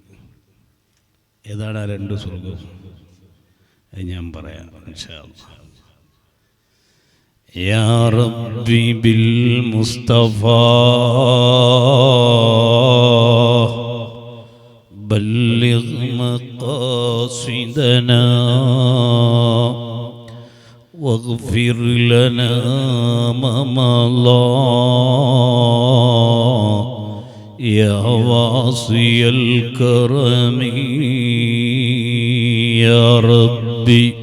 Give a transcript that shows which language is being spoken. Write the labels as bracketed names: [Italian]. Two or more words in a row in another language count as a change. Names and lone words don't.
[Malayalam] ഏതാണ് ആ രണ്ട് സ്വർഗം? ഞാൻ പറയാം [Arabic] إن شاء الله. يا ربي بالمصطفى بلغ مقاصدنا واغفر لنا ما مضى يا واصي الكرم يا ربي